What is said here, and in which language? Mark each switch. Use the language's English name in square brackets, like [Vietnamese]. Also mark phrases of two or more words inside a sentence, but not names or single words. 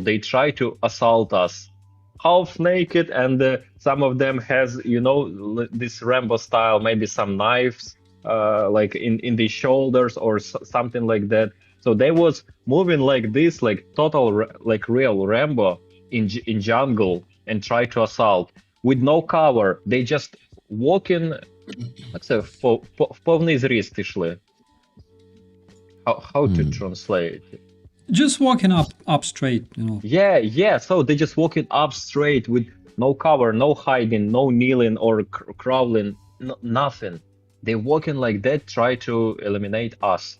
[English] They try to assault us, half naked, and some of them has, you know, this Rambo style, maybe some knives, like in the shoulders or something like that. So they was moving like this, like total, like real Rambo in jungle, and try to assault with no cover. They just walking, let's say, [Ukrainian] повний зріст ішли. [English] How to translate? Just walking up straight, you know. Yeah. So they just walking up straight with no cover, no hiding, no kneeling or crawling, nothing. They walking like that, try to eliminate us.